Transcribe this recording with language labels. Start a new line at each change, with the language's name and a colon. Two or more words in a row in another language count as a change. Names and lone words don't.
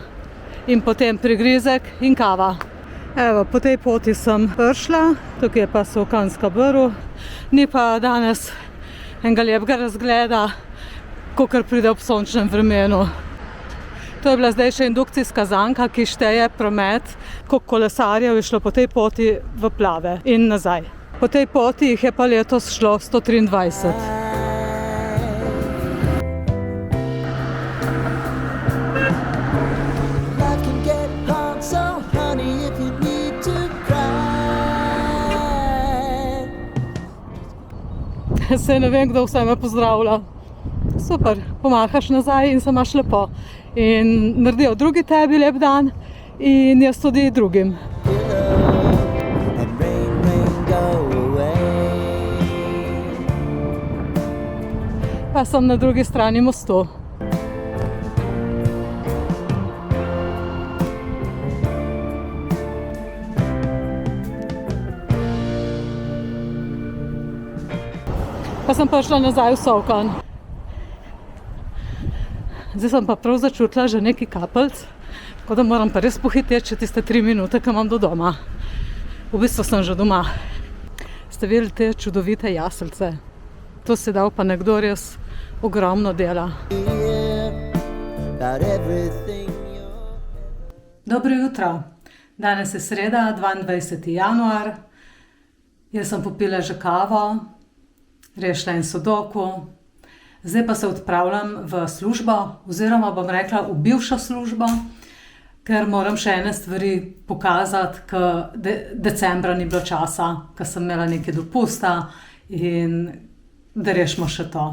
Slovenian: In potem prigrizek in kava. Evo, po tej poti sem prišla, tukaj je pa Solkanska brv, ni pa danes enega lepega razgleda, kakor pride ob sončnem vremenu. To je bila zdaj še indukcijska zanka, ki šteje promet, koliko kolesarjev je šlo po tej poti v Plave in nazaj. Po tej poti jih je pa letos šlo 123.
English: Life can get hard, so honey, if you need to cry.
Slovenian: Saj ne vem, kdo vse me pozdravlja. Super, pomahaš nazaj in se imaš lepo. In naredijo drugi tebi lep dan in jaz tudi drugim.
English: And rain, rain, go away.
Slovenian: Pa sem na drugi strani mostu. Pa sem prišla nazaj v Solkan. Zdaj sem pa prav začutila že nekaj kapelc, tako da moram pa res pohiteti še tiste 3 minute, ki imam do doma. V bistvu sem že doma. Ste videli te čudovite jaselce? To si dal pa nekdo res ogromno dela.
English: About everything you're
Slovenian: Dobro jutro. Danes je sreda, 22. januar. Jaz sem popila že kavo, rešila en sudoku. Zdaj pa se odpravljam v službo, oziroma bom rekla v bivšo službo, ker moram še ene stvari pokazati, ker decembra ni bilo časa, ker sem imela nekaj dopusta in da rešimo še to.